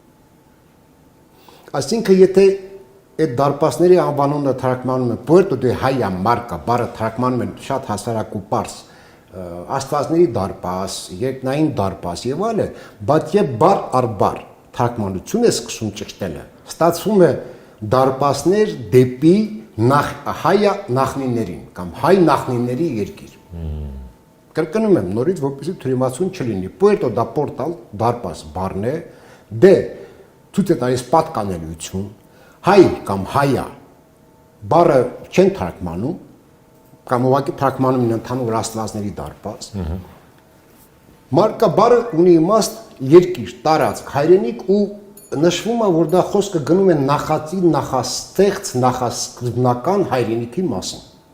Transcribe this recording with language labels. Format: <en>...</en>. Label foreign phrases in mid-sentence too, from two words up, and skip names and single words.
<hy>Այսինքն եթե այդ դարպասների անվանումը թարգմանում են Puerto de Haya Marca, բառը թարգմանում են շատ հասարակ ու պարզ աստվածների դարպաս, երկնային դարպաս եւ այլը, բայց եւ բառ առ բառ թարգմանություն է սկսում ճշտելը, ստացվում է դարպասներ դեպի հայա նախնիներին կամ հայ նախնիների երկիր։ Կրկնում եմ նորից, որպեսզի թյուրիմացություն չլինի։</hy> <es>Puerto da portal</es> <hy>դարպաս բառն է, D ցույց է տալիս պատկանելիություն, հայ կամ հայա բառը չեն թարգմանում կամ ուղղակի թարգմանում են ընդհանուր աստվածների դարպաս։ Մարկա բառը ունի իմաստ երկիր, տարածք, հայրենիք ու նշվում է, որ դա խոսքը գնում է նախածի, նախաստեղծ, նախասկզբնական հայրենիքի մասին։</hy>